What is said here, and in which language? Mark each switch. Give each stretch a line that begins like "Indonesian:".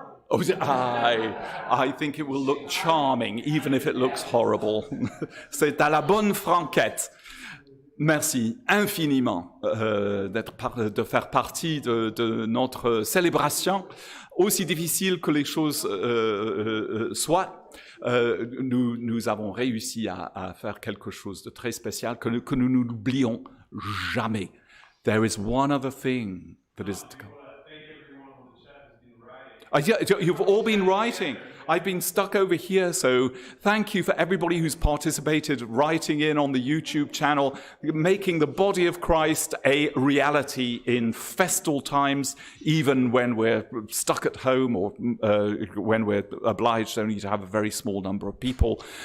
English: Oh, I think it will look charming, even if it looks horrible.
French: C'est à la bonne franquette. Merci infiniment de faire partie de notre célébration. Aussi difficile que les choses soient, nous avons réussi à faire quelque chose de très spécial que nous n'oublions jamais.
English: There is one other thing that is to come. You've all been writing. I've been stuck over here, so thank you for everybody who's participated, writing in on the YouTube channel, making the body of Christ a reality in festal times, even when we're stuck at home or when we're obliged only to have a very small number of people.